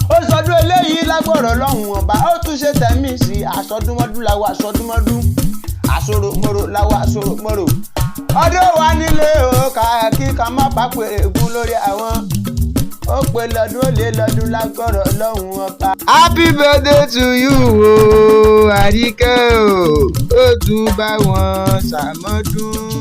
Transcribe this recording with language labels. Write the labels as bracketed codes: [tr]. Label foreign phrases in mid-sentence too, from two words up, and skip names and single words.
[yo] Ó sọdún eléyìí lágbọ̀rọ̀ Ọlọ́run ọba. Ó tún ṣe tẹ̀mí sí àsọdúnmọ́dún làwọn àsọdúnmọ́dún. Àsoròmọ́rò làwọn àsoròmọ́rò. Ọdún wa nílé o, ká kí ká má bá pé ègún lórí àwọn. Ó pé lọ́dún, ó lé lọ́dún lágbọ̀rọ̀ Ọlọ́run ọba. [en] Happy birthday to you o, Àríkẹ́ o. [yo] Ó tún bá wọn ṣàmọ́dún.